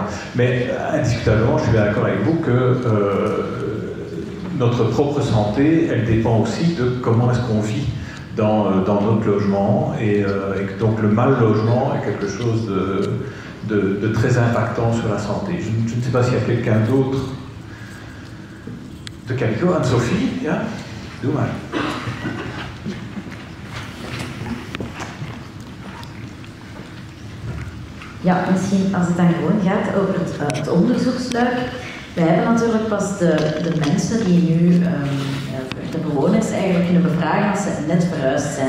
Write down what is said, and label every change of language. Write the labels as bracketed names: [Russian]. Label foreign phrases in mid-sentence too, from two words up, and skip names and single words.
[French] Mais indiscutablement, je suis bien d'accord avec vous que notre propre santé, elle dépend aussi de comment est-ce qu'on vit dans notre logement, et donc le mal logement est quelque chose de très impactant sur la santé. Je ne sais pas s'il y a quelqu'un d'autre de Calico. Anne-Sophie, [Dutch] ja? Doe maar. Ja, misschien als het dan gewoon gaat over het onderzoeksluik. We hebben natuurlijk pas de mensen die nu, de bewoners eigenlijk kunnen bevragen als ze net verhuisd zijn.